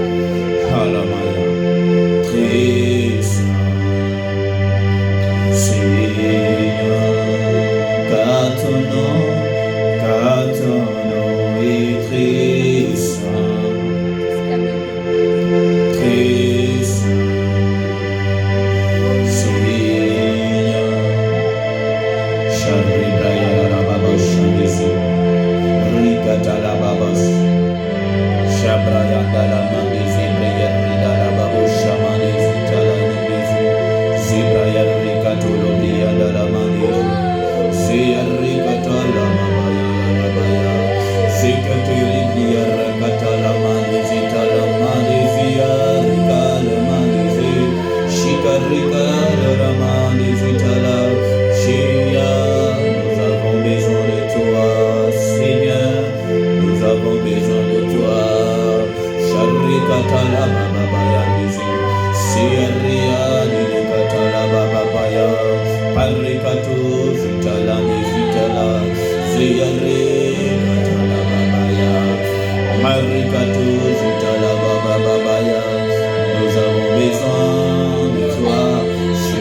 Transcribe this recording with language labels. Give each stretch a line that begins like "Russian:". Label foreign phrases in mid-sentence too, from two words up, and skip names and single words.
French: Très saint, Seigneur. Car ton nom est très saint, Seigneur. Shabribaya la babos, Rikata la babos, Shabraya la mandezi, Braya la babos, Shamanezi, Talanezi, Zibraya Rikato Lobia la mandezi, Zia Rikata la mabaya, Zikatiliya Rakata la mandezi, Talamandezi, Rika la mandezi, Shikarika la mandezi, Shia. Nous avons besoin de toi, Seigneur. Nous avons besoin de toi. Sharikata la babaya dizi, Siaria Nikata la babaya, Parikato Zitala Nizitala, Siarikata la babaya, Marikato Zitala babaya. Nous avons besoin de toi.